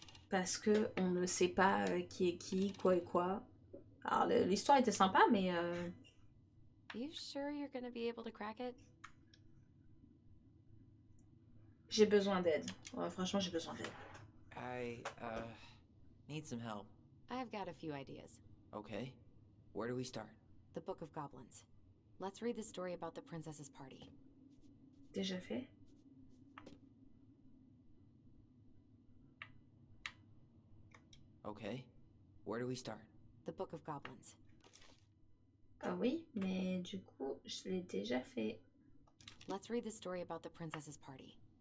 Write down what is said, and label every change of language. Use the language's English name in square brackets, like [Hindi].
[French] Parce que on ne sait pas qui est qui, quoi et quoi. Alors l'histoire était sympa, mais... [English] You sure you're gonna be able to crack it? [French] J'ai besoin d'aide. Ouais, franchement, j'ai besoin d'aide. [English] I, need some help. I've got a few ideas. Okay. Where do we start? The Book of Goblins. Let's read the story about the princess's party. [French] Déjà fait? [English] Okay. Where do we start? The Book of Goblins. [French] Ah oui, mais du coup, je l'ai déjà fait. [English] Let's read the story about the princess's party.